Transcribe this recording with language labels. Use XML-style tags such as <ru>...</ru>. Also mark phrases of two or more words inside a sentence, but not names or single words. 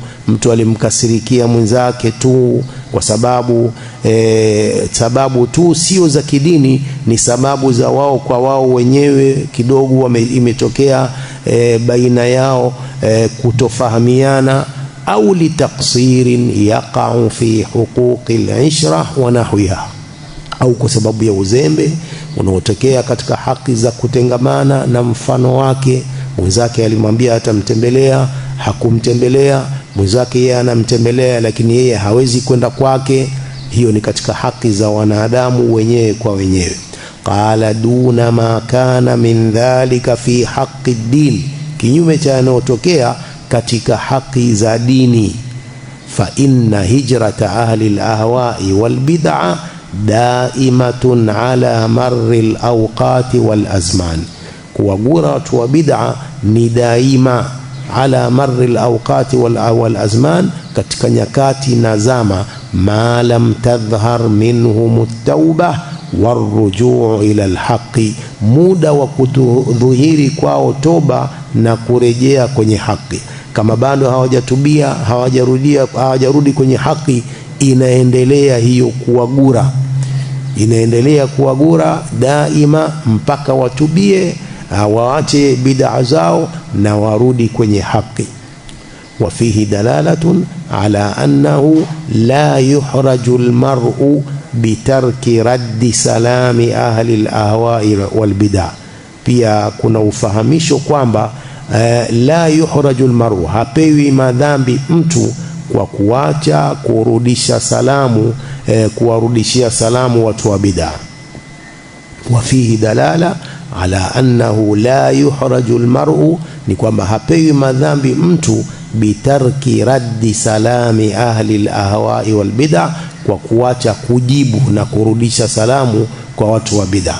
<sw>Mtu alimkasirikia mwenzake tu kwa sababu tu sio za kidini, ni sababu za wao kwa wao wenyewe, kidogo imetokea baina yao kutofahamiana, au</sw> <ar>لتقصير يقع في حقوق العشرة ونحوها,</ar> <sw>au kwa sababu ya uzembe unaotokea katika haki za kutengamana na mfano wake. Mwenzake alimwambia atamtembelea, hakumtembelea. Mwenzake yeye anamtembelea lakini yeye hawezi kwenda kwake. Hiyo ni katika haki za wanadamu wenyewe kwa wenyewe.</sw> <ar>قال دون ما كان من ذلك في حق الدين,</ar> <sw>kinyume cha yanayotokea katika haki za dini.</sw> <ar>فإن هجرة أهل الأهواء والبدع دائمة على مر الأوقات والأزمان,</ar> <sw>kuwagura watu wa bid'a ni daima</sw> <ar>على مر الأوقات والأزمان,</ar> <sw>katika nyakati na zama,</sw> <ar>ما لم تظهر منهم التوبة والرجوع إلى الحق,</ar> <sw>muda wa kudhihiri kwao toba na kurejea kwenye haki. Kama bado hawajatubia, hawajarudi kwenye haki, inaendelea hiyo kuwagura, inaendelea kuwagura daima mpaka watubie, waache bid'a zao na warudi kwenye haki.</sw> <ar>وفيه دلالة على أنه لا يحرج المرء بترك رد سلام أهل الأهواء والبدع.</ar> <sw>Pia kuna ufahamisho kwamba</sw> <ar>لا يحرج المرء,</ar> <sw>hapewi madhambi mtu kwa kuacha kurudisha salamu, kuwarudishia salamu watu wa bid'a.</sw> <ar>وفيه دلالة على أنه لا يحرج المرء,</ar> <sw>ni kwamba hapewi madhambi mtu</sw> <ar>بترك رد سلام أهل الأهواء والبدع,</ar> <sw>kwa kuacha kujibu na kurudisha salamu kwa watu wa bid'a.</sw>